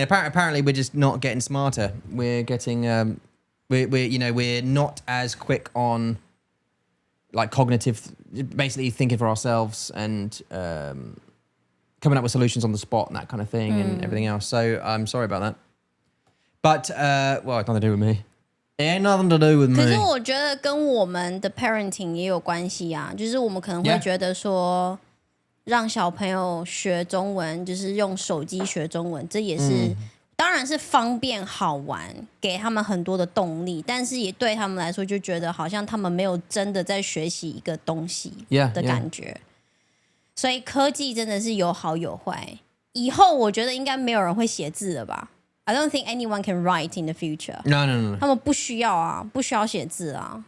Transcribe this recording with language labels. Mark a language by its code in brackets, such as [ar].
[en] Apparently, we're just not getting smarter. We're getting, we're not as quick on, like cognitive, basically thinking for ourselves and coming up with solutions on the spot and that kind of thing and everything else. So I'm sorry about that. But it's nothing to do with me. It ain't nothing to do with me. [zh] 可是我觉得跟我们的 parenting 也有关系啊，就是我们可能会觉得说。让小朋友学中文，就是用手机学中文，这也是、当然是方便好玩，给他们很多的动力，但是也对他们来说就觉得好像他们没有真的在学习一个东西的感觉。所以科技真的是有好有坏。以后我觉得应该没有人会写字了吧 ？ [en] I don't think anyone can write in the future. No. [zh] 他们不需要啊，不需要写字啊。